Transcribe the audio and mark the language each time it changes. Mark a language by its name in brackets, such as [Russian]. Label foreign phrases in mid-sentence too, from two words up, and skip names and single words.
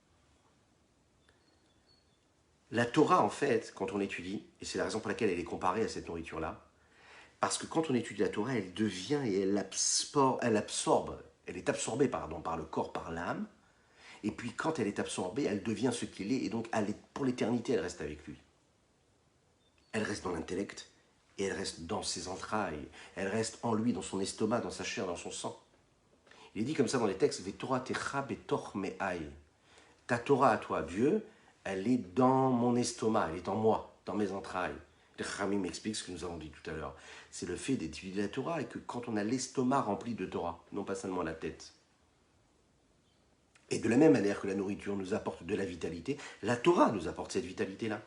[French] La Torah, en fait, quand on étudie, et c'est la raison pour laquelle elle est comparée à cette nourriture-là, parce que quand on étudie la Torah, elle devient et elle est absorbée par le corps, par l'âme, Et puis quand elle est absorbée, elle devient ce qu'il est, et donc pour l'éternité, elle reste avec lui. Elle reste dans l'intellect, et elle reste dans ses entrailles, elle reste en lui, dans son estomac, dans sa chair, dans son sang. Il est dit comme ça dans les textes, [Hebrew] ותורתך בתוך מעי. [French] Ta Torah à toi, Dieu, elle est dans mon estomac, elle est en moi, dans mes entrailles. Le Chachamim m'explique ce que nous avons dit tout à l'heure. C'est le fait d'étudier la Torah et que quand on a l'estomac rempli de Torah, non pas seulement la tête. Et de la même manière que la nourriture nous apporte de la vitalité, la Torah nous apporte cette vitalité-là.